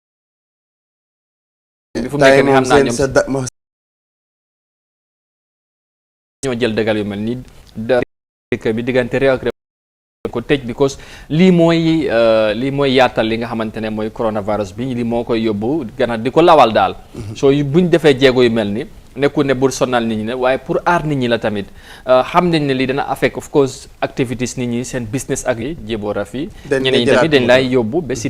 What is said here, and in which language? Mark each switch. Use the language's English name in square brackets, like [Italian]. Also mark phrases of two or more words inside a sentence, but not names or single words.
[Wolof] fu mu nekk ni xam naa ñoom ñoo jël dëggal yu mel ni dëkk bi diggante réew ak réew ko tëj because lii mooy yaatal li nga xamante ne mooy coronavirus bi lii moo koy yóbbu gannaaw di ko lawal daal soo buñ defee jéego yu mel ni nekkul ne bul sonal nit ñi ne waaye pour aar nit ñi la tamit xam nañ ne lii dana [English] affect of course activities [Wolof] nit ñi seen business ak yi Jibora fii ñeneen ñi tamit dañ lay yóbbu ba si